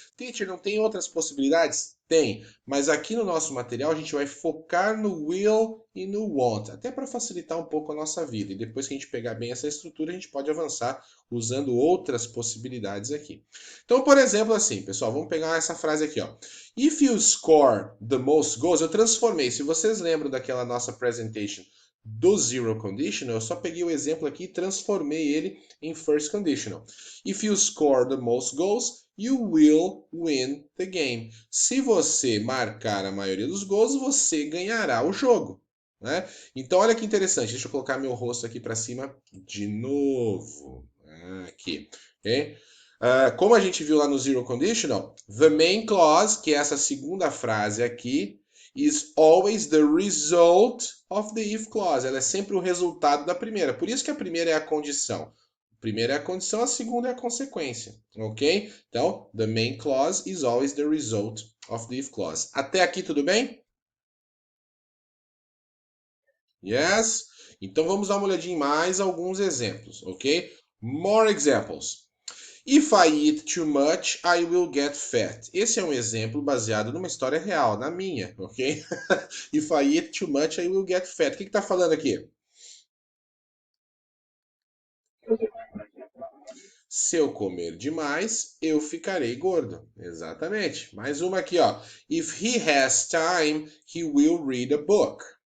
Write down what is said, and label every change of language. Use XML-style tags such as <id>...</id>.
<pt>Teacher, não tem outras possibilidades? Tem, mas aqui no nosso material a gente vai focar no will e no want, até para facilitar um pouco a nossa vida. E depois que a gente pegar bem essa estrutura, a gente pode avançar usando outras possibilidades aqui. Então, por exemplo, assim, pessoal, vamos pegar essa frase aqui, ó.</pt> <en>If you score the most goals,</en> <pt>eu transformei. Se vocês lembram daquela nossa presentation do Zero Conditional, eu só peguei o exemplo aqui e transformei ele em First Conditional.</pt> <en>If you score the most goals, you will win the game.</en> <pt>Se você marcar a maioria dos gols, você ganhará o jogo. Né? Então, olha que interessante. Deixa eu colocar meu rosto aqui para cima de novo. Aqui. Okay? Como a gente viu lá no Zero Conditional,</pt> <en>the main clause,</en> <pt>que é essa segunda frase aqui,</pt> <en>is always the result of the if clause.</en> <pt>Ela é sempre o resultado da primeira. Por isso que a primeira é a condição. A primeira é a condição, a segunda é a consequência. Ok?</pt> <en>Então, the main clause is always the result of the if clause.</en> <pt>Até aqui tudo bem?</pt> <en>Yes?</en> <pt>Então vamos dar uma olhadinha em mais alguns exemplos, ok?</pt> <en>More examples. If I eat too much, I will get fat.</en> <pt>Esse é um exemplo baseado numa história real, na minha, ok?</pt> <en>If I eat too much, I will get fat.</en> <pt>O que está falando aqui? Se eu comer demais, eu ficarei gordo. Exatamente. Mais uma aqui, ó.</pt> <en>If he has time, he will read a book.</en>